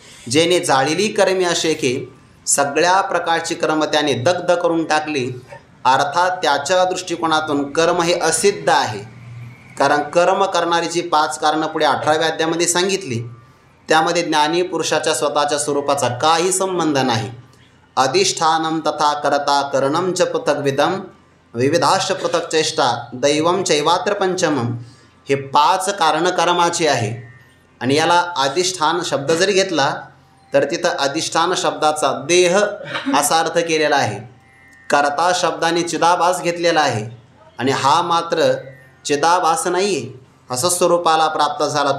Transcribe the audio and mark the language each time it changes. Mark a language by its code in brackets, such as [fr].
[mr] जेने जाळिली कर्मे अशेके, सगळ्या प्रकारची कर्म त्याने दग्ध करून टाकली. अर्थात त्याच्या दृष्टिकोनातून कर्म हे असिद्ध आहे. कारण कर्म करणारी जी 5 कारणं पुढे 18व्या अध्यायामध्ये सांगितली, त्यामध्ये ज्ञानी पुरुषाच्या स्वतःच्या स्वरूपाचा काही संबंध नाही. [sa] अधिष्ठानम तथा करता करणम च पृथग्विदम विविधाश्च पृथक चेष्टा दैवम चैवात्र पंचमम. [mr] हे 5 कारणं कर्माची आहे. आणि याला अधिष्ठान शब्द जरी घेतला तर तिथं अधिष्ठान शब्दाचा देह असा अर्थ केलेला आहे. कर्ता शब्दाने चिदाभास घेतलेला आहे आणि हा मात्र चिदाभास नाही आहे, असं स्वरूपाला प्राप्त झाला.